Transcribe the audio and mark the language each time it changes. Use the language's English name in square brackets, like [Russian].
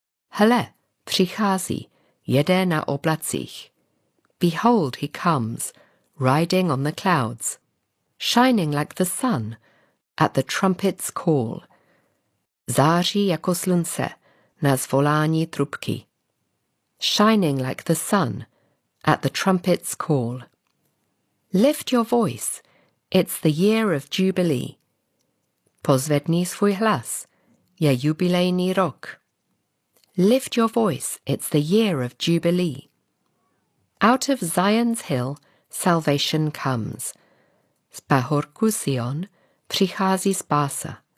[Czech] Hele, přichází, jede na oblacích. [English] Behold, he comes, riding on the clouds, shining like the sun, at the trumpet's call. [Czech] Září jako slunce, na zvolání trubky. [English] Shining like the sun, at the trumpet's call. Lift your voice, it's the year of jubilee. [Czech] Pozvedni svůj hlas, je jubilejní rok. [English] Lift your voice, it's the year of jubilee. Out of Zion's hill, salvation comes. [Czech] Z pahorku Sion přichází spása.